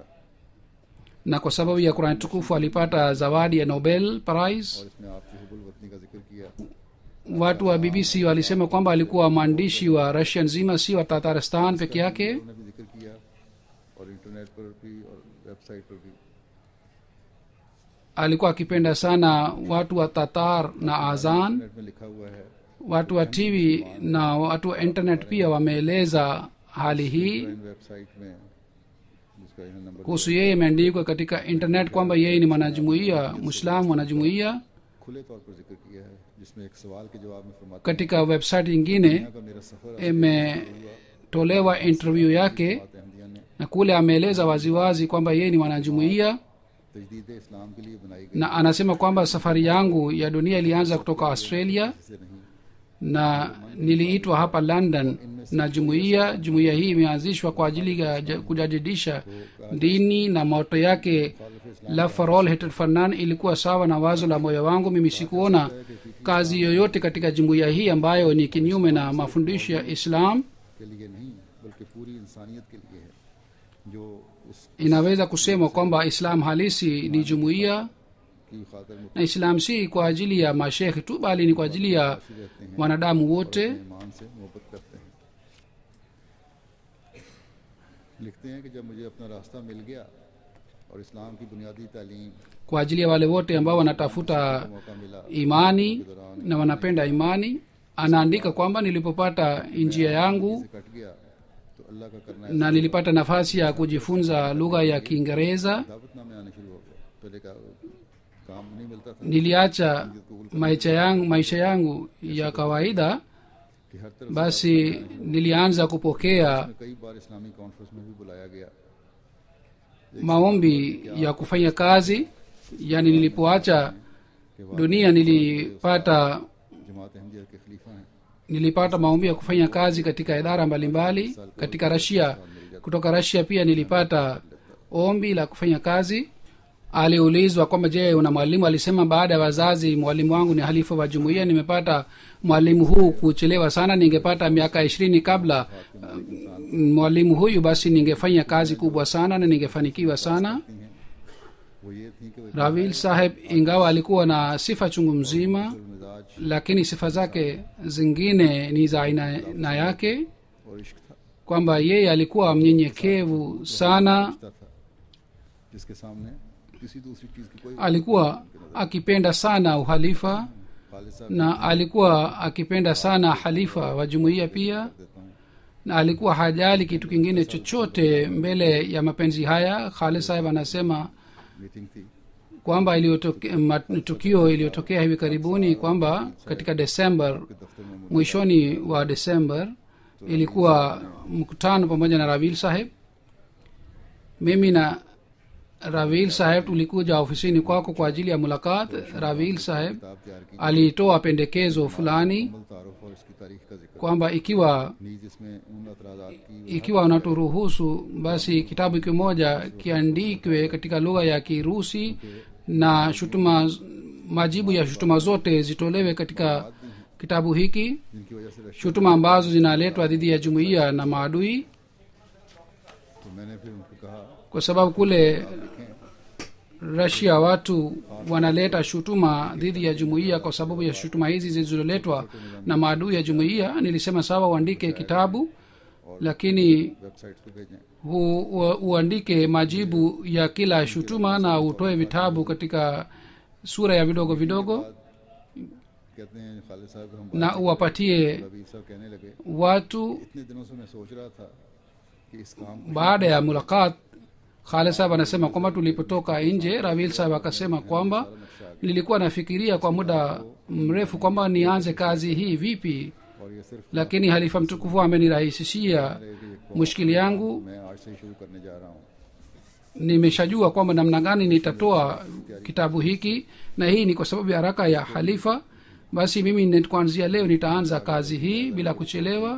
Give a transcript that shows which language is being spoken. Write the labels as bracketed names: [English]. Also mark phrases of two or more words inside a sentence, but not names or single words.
[Swahili] na kwa sababu ya Qur'an tukufu alipata zawadi ya Nobel Prize. [Urdu] اور اس میں آپ کی حب الوطنی کا ذکر کیا. [Swahili] Watu wa BBC walisema kwamba alikuwa mwandishi wa Russia nzima, si wa Tatarstan peke yake. [Urdu] انہوں نے بھی ذکر کیا اور انٹرنیٹ پر بھی اور ویب سائٹ پر بھی. [Swahili] Alikuwa akipenda sana watu wa Tatar na Azan. [Urdu] انٹرنیٹ میں لکھا ہوا ہے, [Swahili] Watu wa TV na watu wa internet pia wameeleza hali hii [Urdu] ان ویب سائٹ میں جس کا انہیں نمبر [Swahili] kuhusu yeye. Imeandikwa katika internet kwamba yeye ni mwanajumuiya Muislamu, mwanajumuiya. [Urdu] کھلے طور پر ذکر کیا ہے، جس میں ایک سوال کے جواب میں فرماتے [Swahili] Katika website nyingine [Urdu] ہیں کا میرا سفر [Swahili] imetolewa interview yake, [Urdu] احمدیہ نے [Swahili] na kule ameeleza waziwazi kwamba yeye ni mwanajumuiya, [Urdu] تجدید اسلام کے لیے بنائی گئی [Swahili] na anasema kwamba safari yangu ya dunia ilianza kutoka Australia [Urdu] سے نہیں. [Swahili] na niliitwa hapa London na jumuiya hii imeanzishwa kwa ajili ya kujadidisha dini, na moto yake [English] Love for All Hatred for None [Swahili] ilikuwa sawa na wazo la moyo wangu. Mimi sikuona kazi yoyote katika jumuiya hii ambayo ni kinyume na mafundisho ya Islam. [Urdu] کے لیے نہیں بلکہ پوری انسانیت کے لیے ہے، جو اس [Swahili] Inaweza kusema kwamba Islam halisi ni jumuiya, [Urdu] کی خاطر [Swahili] na Islam si kwa ajili ya mashekhi tu, bali ni kwa ajili ya [Urdu] متشی رہتے ہیں, [Swahili] wanadamu wote. [Urdu] ایمان سے محبت کرتے ہیں۔ لکھتے ہیں کہ جب مجھے اپنا راستہ مل گیا اور اسلام کی بنیادی تعلیم [Swahili] Kwa ajili ya wale wote ambao wanatafuta [Urdu] موقع ملا [Swahili] imani na wanapenda imani, anaandika kwamba nilipopata njia yangu [Urdu] سے کٹ گیا تو اللہ کا کرنا [Swahili] na nilipata nafasi ya kujifunza lugha ya Kiingereza, [Urdu] دعوت نامے آنے شروع ہو گئے. پہلے کا کام نہیں ملتا تھا [Swahili] niliacha maisha yangu ya kawaida, [Urdu] کہ ہر طرف [Swahili] basi nilianza kupokea [Urdu] سے کئی بار اسلامی کانفرنس میں بھی بلایا گیا. [Swahili] maombi ya kufanya kazi. Yani nilipoacha dunia nilipata [Urdu] جماعت احمدیہ کے خلیفہ ہیں, [Swahili] maombi ya kufanya kazi katika idara mbalimbali katika Russia. Kutoka Russia pia nilipata ombi la kufanya kazi. Aliulizwa kwamba je, una mwalimu? Alisema baada ya wazazi mwalimu wangu ni halifa wa jumuiya. Nimepata mwalimu huu kuchelewa sana, ningepata miaka 20 kabla mwalimu huyu, basi ningefanya kazi kubwa sana na ningefanikiwa sana. [Urdu] وہ یہ تھی کہ وہ [Swahili] Ravil Saheb ingawa alikuwa na sifa chungu mzima, [Urdu] مزاج [Swahili] lakini sifa zake zingine ni za aina yake, [Urdu] اور عشق تھا, [Swahili] kwamba yeye alikuwa mnyenyekevu sana, [Urdu] تھا جس کے سامنے کسی دوسری چیز کی کوئی [Swahili] alikuwa akipenda sana uhalifa [Urdu] خالد صاحب [Swahili] na alikuwa akipenda sana halifa wa jumuiya pia, [Urdu] دیتا ہوں [Swahili] na alikuwa hajali kitu kingine chochote mbele ya mapenzi haya. Khalid saheb anasema [Urdu] میٹنگ تھی [Swahili] kwamba tukio iliyotokea hivi karibuni kwamba katika Desemba, [Urdu] کے دفتر میں [Swahili] mwishoni wa Desemba, ilikuwa mkutano pamoja na Ravil saheb. Mimi na Ravil saheb tulikuja ofisini kwako kwa ajili ya mulakat. Ravil saheb [Urdu] کتاب تیار کی [Swahili] alitoa pendekezo fulani [Urdu] عمل تعارف اور اس کی تاریخ کا ذکر [Swahili] kwamba ikiwa [Urdu] نیز اس میں ان اعتراضات کی [Swahili] ikiwa unaturuhusu basi kitabu kimoja kiandikwe katika lugha ya Kirusi na majibu ya shutuma zote zitolewe katika kitabu hiki, [Urdu] جن کی وجہ سے رشیا, [Swahili] shutuma ambazo zinaletwa dhidi ya jumuiya na maadui, [Urdu] تو میں نے پھر ان کو کہا [Swahili] kwa sababu kule Russia watu wanaleta shutuma dhidi ya jumuiya kwa sababu ya shutuma hizi zilizoletwa na maadui ya jumuiya. Nilisema sawa, uandike kitabu, lakini [Urdu] ویب سائٹ پہ بھیجیں [Swahili] uandike majibu ya kila shutuma na utoe vitabu katika sura ya vidogo vidogo [Urdu] کہتے ہیں خالد صاحب ہم [Swahili] na uwapatie [Urdu] ربیر صاحب کہنے لگے [Swahili] watu. [Urdu] اتنے دنوں سے میں سوچ رہا تھا کہ اس کام کو [Swahili] Baada ya mulakat, Khalid sahab anasema kwamba tulipotoka nje, Ravil sahab akasema kwamba nilikuwa nafikiria kwa muda mrefu kwamba nianze kazi hii vipi, [Urdu] اور یہ صرف [Swahili] lakini halifa mtukufu amenirahisishia mushkili yangu. [Urdu] میں آج سے ہی شروع کرنے جا رہا ہوں [Swahili] Nimeshajua kwamba namna gani nitatoa kitabu hiki, na hii ni kwa sababu ya haraka ya halifa. Basi mimi kuanzia leo nitaanza kazi hii bila kuchelewa.